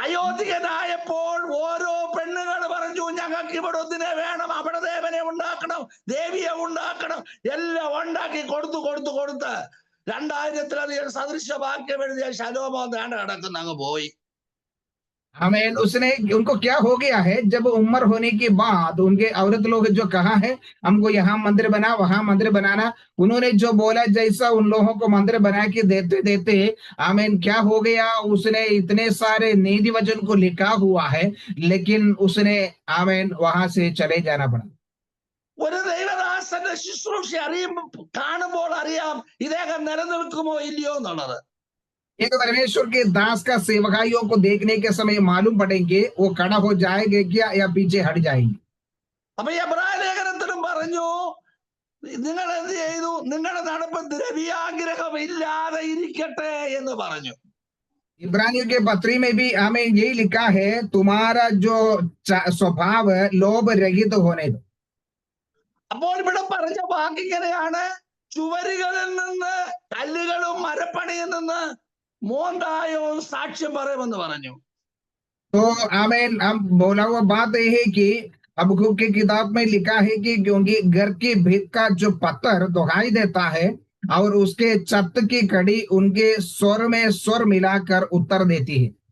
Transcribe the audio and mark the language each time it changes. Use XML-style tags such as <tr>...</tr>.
<ml>വയോധികനായപ്പോൾ ഓരോ പെണ്ണുകൾ പറഞ്ഞു ഞങ്ങൾക്ക് ഇവിടെ ഒന്നിനെ വേണം, അവിടെ ദേവനെ ഉണ്ടാക്കണം, ദേവിയെ ഉണ്ടാക്കണം, എല്ലാം ഉണ്ടാക്കി കൊടുത്ത് 2000-ലധികം സദൃശവാക്യം എഴുതിയ ശലോമോൻ ദേണ്ട കിടക്കുന്ന അങ്ങ് പോയി.</ml> <hi>हमें उसने उनको क्या हो गया है, जब उम्र होने के बाद उनके औरत लोग जो कहा है हमको यहाँ मंदिर बना वहां मंदिर बनाना, उन्होंने जो बोला जैसा उन लोगों को मंदिर बना के देते आमीन क्या हो गया, उसने इतने सारे नीति वचन को लिखा हुआ है लेकिन उसने आमीन वहां से चले जाना पड़ा।</hi> <ml>ഒരു ദൈവദാസന്റെ ശുശ്രൂഷ കാണുമ്പോൾ അറിയാം ഇദ്ദേഹം നിലനിൽക്കുമോ ഇല്ലയോ എന്നുള്ളത്.</ml> <hi>एक परमेश्वर के दास का सेवकाइयों को देखने के समय मालूम पड़ेंगे वो खड़ा हो जाएंगे क्या या पीछे हट जाएंगे।</hi> <ml>അപ്പൊ എബ്രായ ലേഖനത്തിലും പറഞ്ഞു നിങ്ങൾ എന്ത് ചെയ്തു, നിങ്ങളുടെ നടപ്പ് ദ്രവ്യാഗ്രഹം ഇല്ലാതെ ഇരിക്കട്ടെ എന്ന് പറഞ്ഞു.</ml> <hi>इब्रानियों के पत्री में भी हमें यही लिखा है तुम्हारा जो स्वभाव लोभ रहित होने दो।</hi> <ml>അപ്പോൾ ഇവിടെ പറഞ്ഞ വാക്കിങ്ങനെയാണ്, ചുവരുകളിൽ നിന്ന് കല്ലുകളും മരപ്പണിയിൽ നിന്ന് മോന്തായവും സാക്ഷ്യം പറയുമെന്ന് പറഞ്ഞു.</ml> <hi>तो आमीन हम बोला हुआ बात यह है कि अब की किताब में लिखा है कि क्योंकि घर की भीत का जो पत्थर दुहाई देता है और उसके छत की कड़ी उनके स्वर में स्वर मिलाकर उत्तर देती है।</hi>